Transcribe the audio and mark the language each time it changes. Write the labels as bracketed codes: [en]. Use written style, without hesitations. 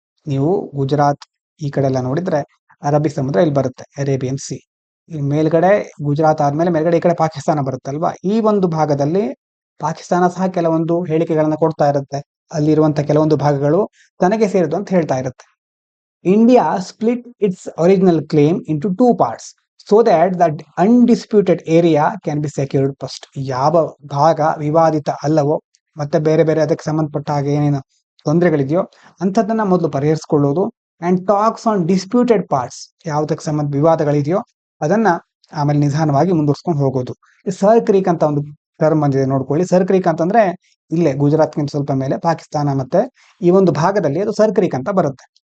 [kn] ನೀವು ಗುಜರಾತ್ ಈ ಕಡೆ ಎಲ್ಲ ನೋಡಿದ್ರೆ ಅರಬ್ಬಿ ಸಮುದ್ರ ಇಲ್ಲಿ ಬರುತ್ತೆ, ಅರೇಬಿಯನ್ ಸಿ. ಮೇಲ್ಗಡೆ ಗುಜರಾತ್ ಆದ್ಮೇಲೆ ಮೇಲ್ಗಡೆ ಈ ಕಡೆ ಪಾಕಿಸ್ತಾನ ಬರುತ್ತಲ್ವಾ. ಈ ಒಂದು ಭಾಗದಲ್ಲಿ ಪಾಕಿಸ್ತಾನ ಸಹ ಕೆಲವೊಂದು ಹೇಳಿಕೆಗಳನ್ನ ಕೊಡ್ತಾ ಇರುತ್ತೆ. ಅಲ್ಲಿರುವಂತ ಕೆಲವೊಂದು ಭಾಗಗಳು ತನಗೆ ಸೇರಿದ್ದು ಅಂತ ಹೇಳ್ತಾ ಇರುತ್ತೆ. [en] India split its original claim into 2 parts so that the undisputed area can be secured first. [kn] ಯಾವ ಭಾಗ ವಿವಾದಿತ ಅಲ್ಲವೋ ಮತ್ತೆ ಬೇರೆ ಬೇರೆ ಅದಕ್ಕೆ ಸಂಬಂಧಪಟ್ಟ ಹಾಗೆ ಏನೇನು ತೊಂದರೆಗಳಿದೆಯೋ ಅಂಥದ್ದನ್ನ ಮೊದಲು ಪರಿಹರಿಸಿಕೊಳ್ಳೋದು. [en] and talks on disputed parts, [kn] ಯಾವುದಕ್ಕೆ ಸಂಬಂಧ ವಿವಾದಗಳಿದೆಯೋ ಅದನ್ನ ಆಮೇಲೆ ನಿಧಾನವಾಗಿ ಮುಂದುವರ್ಸ್ಕೊಂಡು ಹೋಗೋದು. ಸರ್ ಕ್ರೀಕ್ ಅಂತ ಒಂದು ಟರ್ಮ್ ಬಂದಿದೆ, ನೋಡ್ಕೊಳ್ಳಿ. ಸರ್ ಕ್ರೀಕ್ ಅಂತಂದ್ರೆ ಇಲ್ಲೇ ಗುಜರಾತ್ಗಿಂತ ಸ್ವಲ್ಪ ಮೇಲೆ ಪಾಕಿಸ್ತಾನ ಮತ್ತೆ ಈ ಒಂದು ಭಾಗದಲ್ಲಿ ಅದು ಸರ್ ಕ್ರೀಕ್ ಅಂತ ಬರುತ್ತೆ.